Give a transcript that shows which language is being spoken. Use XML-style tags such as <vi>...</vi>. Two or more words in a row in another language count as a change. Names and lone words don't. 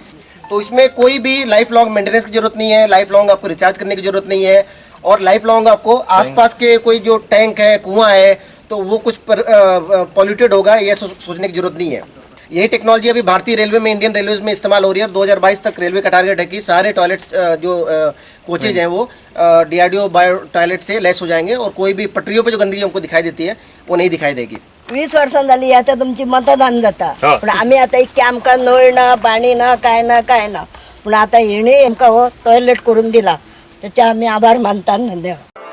<hi>तो इसमें कोई भी</hi> <en>life long maintenance</en> <hi>की जरूरत नहीं है,</hi> <en>life long</en> <hi>आपको रिचार्ज करने की जरूरत नहीं है, और</hi> <en>life long</en> <hi>आपको आसपास के कोई जो टैंक है, कुआं है, तो वो कुछ पॉल्यूटेड होगा ये सोचने की जरूरत नहीं है। यही टेक्नोलॉजी अभी भारतीय रेलवे में,</hi> <en>Indian Railways</en> <hi>में इस्तेमाल हो रही है। 2022 तक रेलवे का टारगेट है कि सारे टॉयलेट जो कोचेज हैं वो DRDO</hi> <en>bio toilet</en> <hi>से लैस हो जाएंगे, और कोई भी पटरियों पे जो गंदगी हमको दिखाई देती है वो नहीं दिखाई देगी।</hi> <kok>20 वर्षां जाली आता तुमची मतदान जाता, पण आम्ही आता इतके आमकां नळ ना, पाणी ना, काय ना, पण आता हेणी आमकां हो टॉयलेट करून दिला, त्याचे आम्ही आभार मानता। धन्यवाद।</kok>